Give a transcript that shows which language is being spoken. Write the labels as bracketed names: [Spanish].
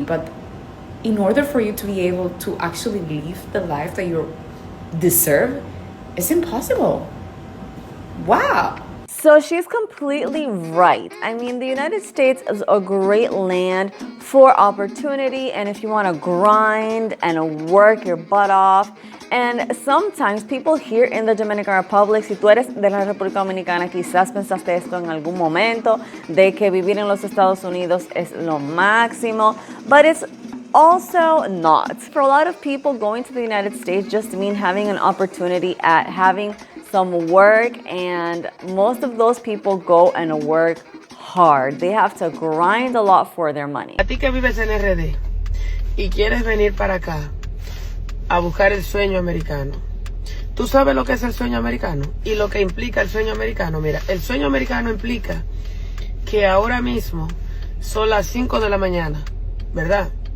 [English] But in order for you to be able to actually live the life that you deserve, it's impossible. Wow. So she's completely right. I mean, the United States is a great land for opportunity, and if you want to grind and work your butt off. And sometimes people here in the Dominican Republic, [Spanish] si tú eres de la República Dominicana, quizás pensaste esto en algún momento, de que vivir en los Estados Unidos es lo máximo, [English] but it's also not. For a lot of people, going to the United States just means having an opportunity at having some work, and most of those people go and work hard. They have to grind a lot for their money. [Spanish] A ti que vives en RD y quieres venir para acá a buscar el sueño americano, ¿Tú sabes lo que es el sueño americano? Y lo que implica el sueño americano. Mira, el sueño americano implica que ahora mismo son las 5 de la mañana, ¿verdad?